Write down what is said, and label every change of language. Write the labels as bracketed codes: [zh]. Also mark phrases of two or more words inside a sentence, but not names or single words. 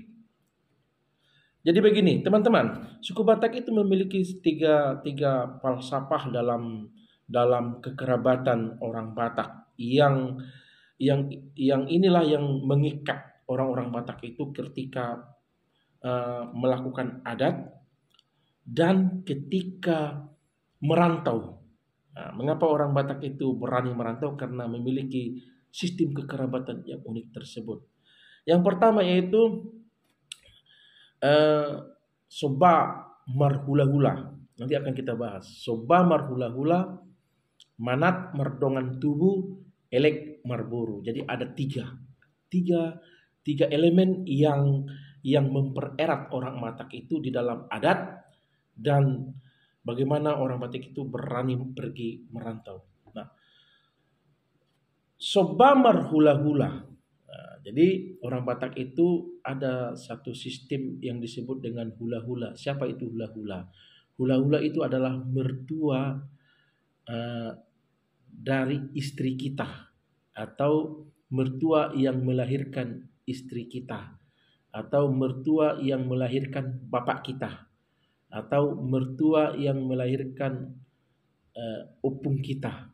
[id] Jadi begini teman-teman, suku Batak itu memiliki tiga falsafah dalam kekerabatan orang Batak yang inilah yang mengikat orang-orang Batak itu ketika melakukan adat dan ketika merantau. Nah, mengapa orang Batak itu berani merantau? Karena memiliki sistem kekerabatan yang unik tersebut. Yang pertama yaitu [bbc] Soba marhula-hula. [id] Nanti akan kita bahas. [bbc] Soba marhula-hula, manat merdongan tubuh, elek marburu. [id] Jadi ada tiga elemen yang mempererat orang Batak itu di dalam adat dan bagaimana orang Batak itu berani pergi merantau. Nah, [bbc] soba marhula-hula. [id] Nah, jadi orang Batak itu ada satu sistem yang disebut dengan hula-hula. Siapa itu hula-hula? Hula-hula itu adalah mertua dari istri kita atau mertua yang melahirkan istri kita atau mertua yang melahirkan bapak kita atau mertua yang melahirkan opung kita.